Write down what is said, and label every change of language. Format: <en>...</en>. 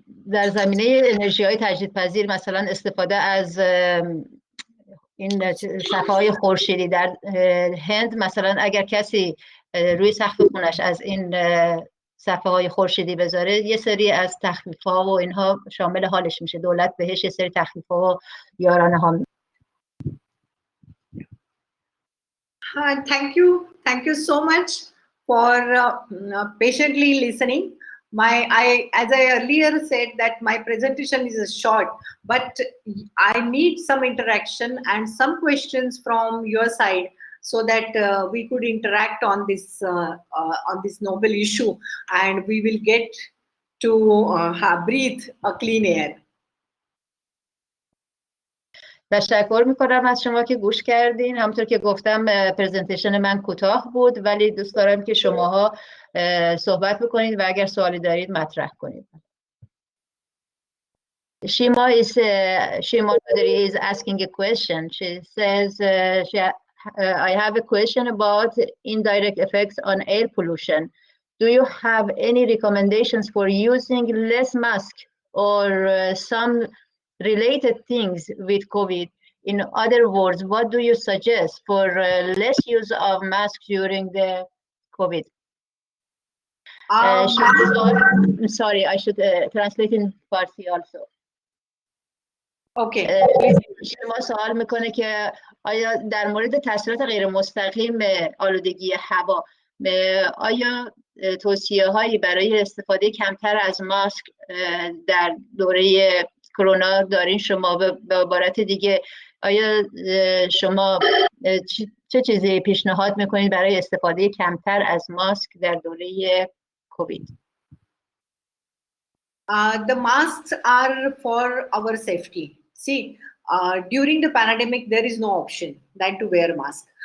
<fa>در زمینه انرژی‌های تجدیدپذیر مثلا استفاده از این صفحه‌های خورشیدی در هند، مثلا اگر کسی روی سقف خونش از این صفحه‌های خورشیدی بذاره، یه سری از تخفیف‌ها و اینها شامل حالش میشه. دولت بهش یه سری تخفیف‌ها و یارانه ها</fa> <en>Thank you so much for patiently listening. As I earlier said, that my presentation is short, but I need some interaction and some questions from your side, so that we could interact on this noble issue, and we will get to breathe a clean air.</en> <fa>تشکر میکنم از شما که گوش کردین. همونطور که گفتم پرزنتیشن من کوتاه بود، ولی دوست دارم که شماها صحبت بکنید و اگر سوالی دارید مطرح کنید.</fa> <en>Shima Naderi is asking a question. She says, I have a question about indirect effects on air pollution. Do you have any recommendations for using less mask or some related things with COVID? In other words, what do you suggest for less use of masks during the COVID? I'm sorry, I should translate in Farsi also.</en> <fa>شما سوال میکنه که آیا در مورد تاثیرات غیر مستقیم آلودگی هوا، آیا توصیه هایی برای استفاده کمتر از ماسک در دوره کرونا دارین شما؟ به عبارت دیگه آیا شما چه چیزی پیشنهاد میکنید برای استفاده کمتر از ماسک در دوره کووید؟</fa> <en>The masks are for our safety. See, during the pandemic, there is no option than to wear a mask.</en>